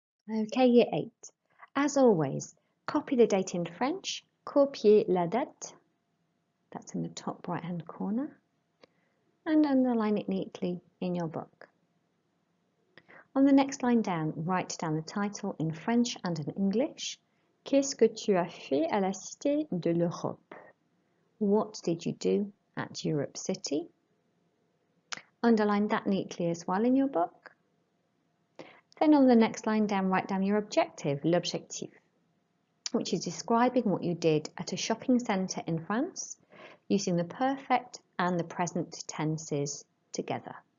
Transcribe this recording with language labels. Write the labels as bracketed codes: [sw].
[en] Okay, Year 8. As always, copy the date in French, [fr] copier la date, [en] that's in the top right hand corner, and underline it neatly in your book. On the next line down, write down the title in French and in English. [fr] Qu'est-ce que tu as fait à la Cité de l'Europe? [en] What did you do at Europe City? Underline that neatly as well in your book. Then on the next line down, write down your objective, l'objectif, which is describing what you did at a shopping centre in France using the perfect and the present tenses together.